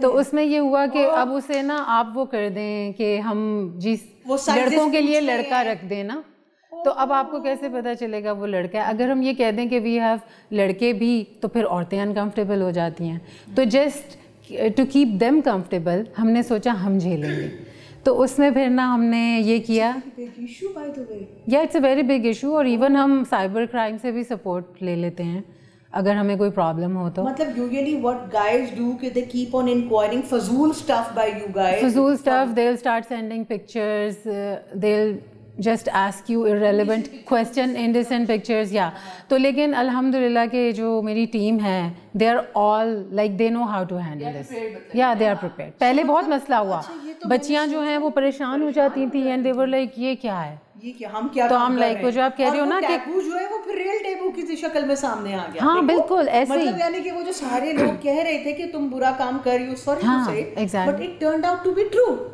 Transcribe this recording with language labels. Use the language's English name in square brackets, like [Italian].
[Urdu] تو اس میں یہ ہوا کہ اب اسے نا آپ وہ کر دیں کہ ہم جس لڑکوں کے لیے لڑکا رکھ دیں نا, تو اب آپ کو کیسے پتہ چلے گا وہ لڑکا ہے؟ اگر ہم یہ کہہ دیں کہ وی ہیو لڑکے بھی, تو پھر عورتیں انکمفرٹیبل ہو جاتی ہیں. تو [English] just to keep them comfortable [Urdu] ہم نے سوچا ہم جھیلیں گے. تو اس میں پھر نا ہم نے یہ کیا, یا [English] it's a very big issue, [Urdu] اور ایون ہم سائبر کرائم سے بھی سپورٹ لے لیتے ہیں اگر ہمیں کوئی پرابلم ہو تو. مطلب [English] usually what guys do [Urdu] کہ [English] they keep on inquiring [Urdu] فضول [English] stuff by you guys. [Urdu] فضول [English] stuff, they'll start sending pictures, they'll just ask you irrelevant question, indecent pictures, yeah. [Urdu] تو لیکن الحمدللہ کہ جو میری ٹیم ہے [English] they are all like they know how to handle this. Yeah, they are prepared. [Urdu] پہلے بہت مسئلہ ہوا, بچیاں جو ہیں وہ پریشان ہو جاتی تھیں [English] and they were like [Urdu] یہ کیا ہے, یہ کیا ہم کیا, تو ہم لائک وہ جو آپ کہہ رہے ہو نا کہ ٹیبو جو ہے وہ پھر ریئل ٹیبو کی شکل میں سامنے آ گیا. ہاں بالکل ایسے ہی, مطلب یعنی کہ وہ جو سارے لوگ کہہ رہے تھے کہ تم برا کام کر رہی ہو, [English] Sorry to say, but it turned out to be true.